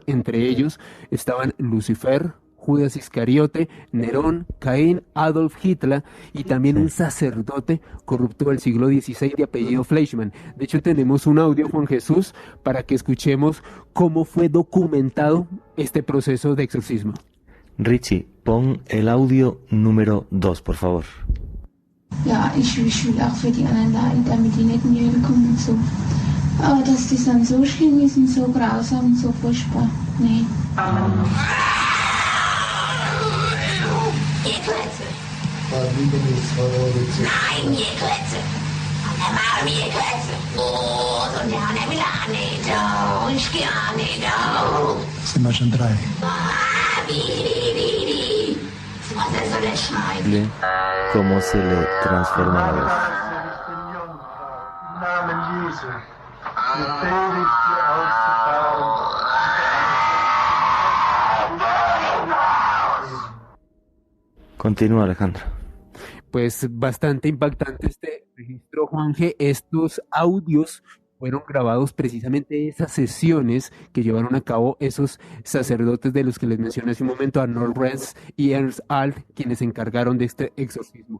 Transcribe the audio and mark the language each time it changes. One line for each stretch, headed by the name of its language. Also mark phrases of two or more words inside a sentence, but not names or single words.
Spanish: Entre ellos estaban Lucifer, Judas Iscariote, Nerón, Caín, Adolf Hitler y también un sacerdote corrupto del siglo XVI de apellido Fleischmann. De hecho, tenemos un audio, Juan Jesús, para que escuchemos cómo fue documentado este proceso de exorcismo. Richie, pon el audio número 2, por favor.
German: Ja, ich will auch für die anderen leiden, damit die nicht in die Hölle kommen und so. Aber dass das dann so schlimm ist und so grausam und so furchtbar, nee. Nein, ihr Klötze! Sind wir schon 3.
Spanish: ¿Cómo se le transforma la voz?
German: Namen Jesu, befehle ich dir auszufahren.
Spanish: Continúa, Alejandro. Pues bastante impactante este registro, Juanje. Estos audios fueron grabados precisamente de esas sesiones que llevaron a cabo esos sacerdotes de los que les mencioné hace un momento, Arnold Renz y Ernst Alt, quienes se encargaron de este exorcismo.